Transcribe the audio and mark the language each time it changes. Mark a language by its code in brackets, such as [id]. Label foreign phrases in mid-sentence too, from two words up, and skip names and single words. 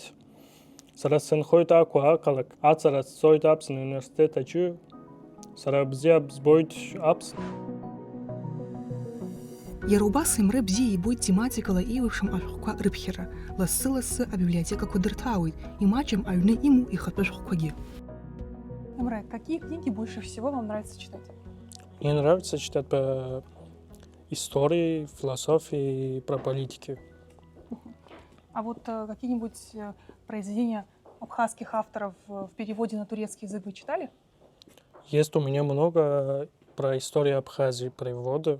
[ab] Сара сынхойт аку акалак, ацара сойт апсын университет ачу. Сара бзиаб сбойт апсын. Иара убас Емре бзиа ибоит тематикала еиуеиԥшым ашәҟәқәа рыԥхьара. Лассы-лассы абиблиотекақәа дырҭаауеит, имаҷым аҩны имоу ихатәы шәҟәқәагьы. [ru] Емре, какие книги больше всего вам нравится читать? Мне нравится читать по истории, философии, про политики. А вот какие-нибудь произведения абхазских авторов в переводе на турецкий язык вы читали? Есть у меня много про историю Абхазии перевода.